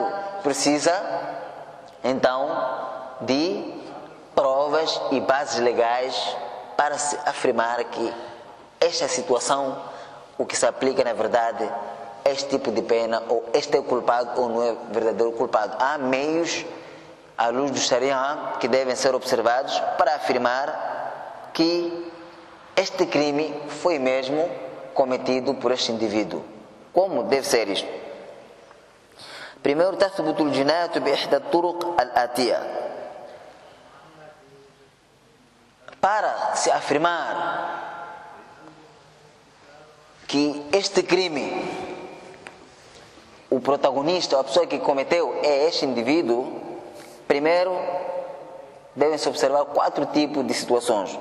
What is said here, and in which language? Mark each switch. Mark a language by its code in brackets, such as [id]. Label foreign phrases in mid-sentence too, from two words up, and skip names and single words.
[pt] Precisa, então, de provas e bases legais para se afirmar que esta situação, o que se aplica na verdade, este tipo de pena, ou este é o culpado ou não é verdadeiro culpado. Há meios, à luz do Sharia, que devem ser observados para afirmar que este crime foi mesmo cometido por este indivíduo. Como deve ser isto? Primeiro, [ar] تثبت الجناية بإحدى الطرق الآتية. [pt] Para se afirmar que este crime, o protagonista, a pessoa que cometeu é este indivíduo, primeiro devem-se observar 4 tipos de situações.